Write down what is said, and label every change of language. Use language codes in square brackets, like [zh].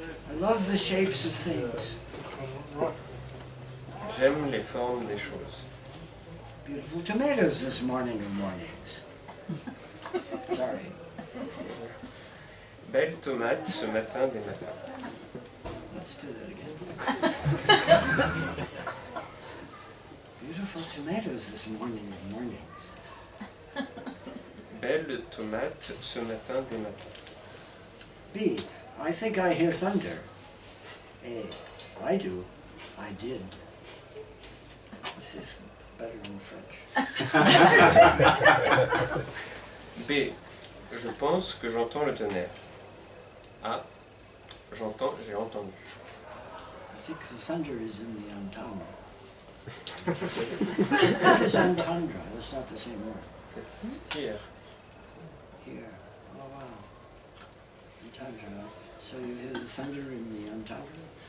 [en] I love the shapes of things. [fr] J'aime les formes des choses. [en] Beautiful tomatoes this morning or mornings. Sorry. [fr] Belle tomate ce matin des matins. [en] Let's do that again. Beautiful tomatoes this morning or mornings. [fr] Belle tomate ce matin des matins. [en] B. I think I hear thunder. A. I do. I did. This is better in French. B. [fr] Je pense que j'entends le tonnerre. A. J'entends, j'ai entendu. [en] I think the thunder is in the entendre. What is entendre? That's not the same word. It's here. Here. Oh wow. Entendre. So you hear the thunder in the entendre?